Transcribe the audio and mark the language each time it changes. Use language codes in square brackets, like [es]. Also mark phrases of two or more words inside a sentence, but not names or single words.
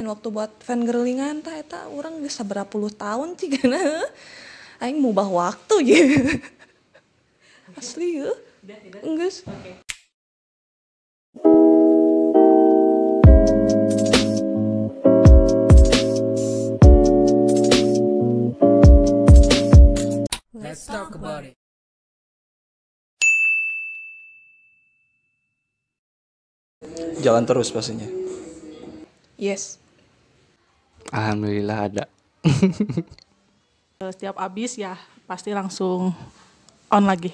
[su] waktu buat fangirlingan tah eta urang geus sabaraha puluh tahun cigana. Aing mubah waktu ye. Asli ya. Geus. Oke. [en] Let's talk about it. [id] Jalan terus pastinya. Yes. Alhamdulillah ada. Setiap habis ya pasti langsung on lagi.